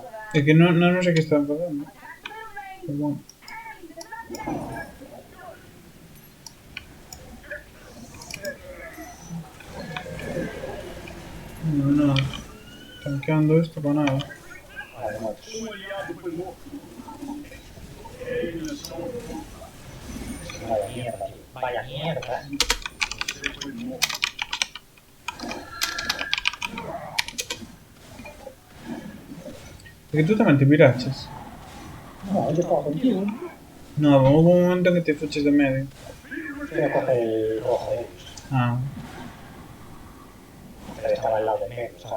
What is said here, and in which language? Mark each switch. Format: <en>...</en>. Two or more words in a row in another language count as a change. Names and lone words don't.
<es>Es que no sé qué están pasando. Pero bueno. No. Tanqueando esto para nada. Vale, muertos.</es> <pt>Um aliado foi morto. Eles são</pt> <es>Vaya mierda, tío. Vaya mierda.</es> <pt>você foi morto.</pt> <es>Es que tú también te piraches. No, yo estaba contigo. No, hubo un momento en que te fuches de medio. Fui a coger el rojo de ellos. Ah. Pero estaba al lado de medio, ¿sabes?</es>